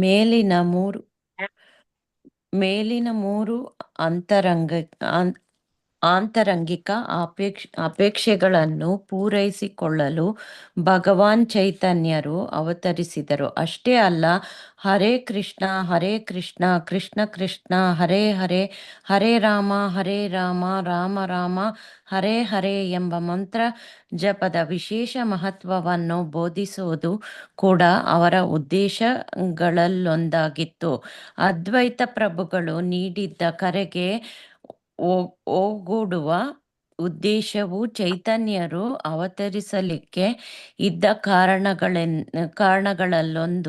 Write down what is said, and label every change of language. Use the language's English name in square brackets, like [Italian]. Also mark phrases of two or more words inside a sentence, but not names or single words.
[Kannada] ಮೇಲಿನ ಮೂರು ಆಂತರಂಗಿಕ ಅಪೇಕ್ಷೆಗಳನ್ನು ಪೂರೈಸಿಕೊಳ್ಳಲು ಭಗವಾನ್ ಚೈತನ್ಯರು ಅವತರಿಸಿದರು. ಅಷ್ಟೇ ಅಲ್ಲ, [Sanskrit] ಹರೇ ಕೃಷ್ಣ ಕೃಷ್ಣ ಕೃಷ್ಣ ಹರೇ ಹರೇ, ಹರೇ ರಾಮ ರಾಮ ರಾಮ ಹರೇ ಹರೇ [Kannada] ಎಂಬ ಮಂತ್ರ ಜಪದ ವಿಶೇಷ ಮಹತ್ವವನ್ನು ಬೋಧಿಸುವುದು ಕೂಡ ಅವರ ಉದ್ದೇಶಗಳಲ್ಲೊಂದಾಗಿತ್ತು. ಅದ್ವೈತ ಪ್ರಭುಗಳು ನೀಡಿದ್ದ ಕರೆಗೆ ಓಗೊಡುವ ಉದ್ದೇಶವು ಚೈತನ್ಯರು ಅವತರಿಸಲಿಕ್ಕೆ ಇದ್ದ ಕಾರಣಗಳಲ್ಲೊಂದು.